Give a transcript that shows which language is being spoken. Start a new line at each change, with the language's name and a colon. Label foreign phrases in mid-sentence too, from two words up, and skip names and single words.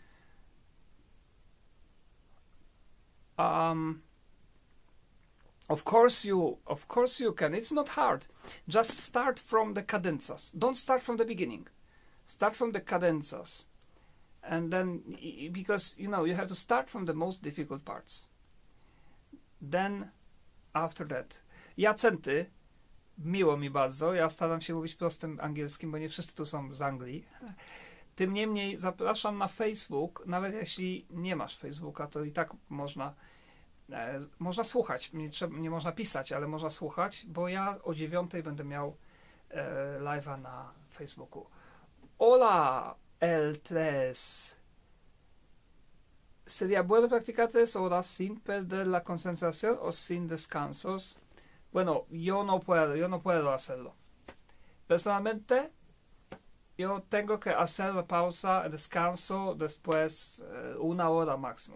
English: Of course you can. It's not hard. Just start from the cadenzas. Don't start from the beginning. Start from the cadenzas, and then, because you know, you have to start from the most difficult parts. Then after that, jacenty.
Polish: Miło mi bardzo. Ja staram się mówić prostym angielskim, bo nie wszyscy tu są z Anglii. Tym niemniej zapraszam na Facebook. Nawet jeśli nie masz Facebooka, to i tak można słuchać. Nie można pisać, ale można słuchać, bo ja o 9:00 będę miał live'a na Facebooku.
Spanish: Hola, el tres. ¿Sería bueno practicar 3 horas sin perder la concentración o sin descansos? Bueno, yo no puedo hacerlo. Personalmente, yo tengo que hacer una pausa, descanso, después 1 hora máximo.